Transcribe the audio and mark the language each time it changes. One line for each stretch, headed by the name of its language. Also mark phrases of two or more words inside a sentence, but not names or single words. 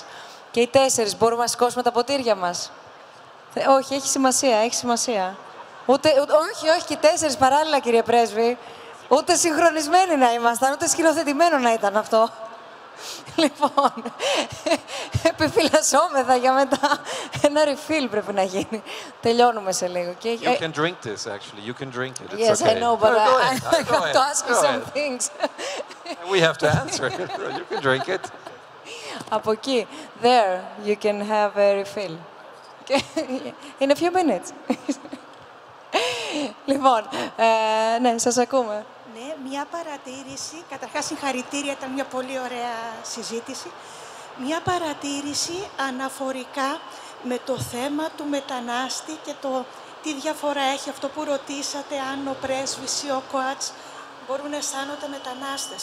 Greek: Και οι 4 μπορούμε να σηκώσουμε τα ποτήρια μας. Όχι, έχει σημασία, έχει σημασία. Όχι, και οι 4 παράλληλα, κύριε Πρέσβη. Ούτε συγχρονισμένοι να ήμασταν, ούτε σκηνοθετημένο να ήταν αυτό. Λοιπόν, επιφυλασσόμεθα για μετά. Ένα refill πρέπει να γίνει. Τελειώνουμε σε λίγο.
English: You can drink this, actually. You can drink it. It's Yes, okay. I know, but I Go have to ask you some ahead. things. We have to answer. You can drink it.
Greek: Από εκεί.
English: There, you can have a refill. In a few minutes.
Greek: Λοιπόν, ναι, σας ακούμε. Ναι, μια παρατήρηση. Καταρχάς, συγχαρητήρια, ήταν μια πολύ ωραία συζήτηση. Μια παρατήρηση αναφορικά με το θέμα του μετανάστη και το τι διαφορά έχει αυτό που ρωτήσατε, αν ο πρέσβης ή ο ΚΟΑΤΣ μπορούν να αισθάνονται μετανάστες.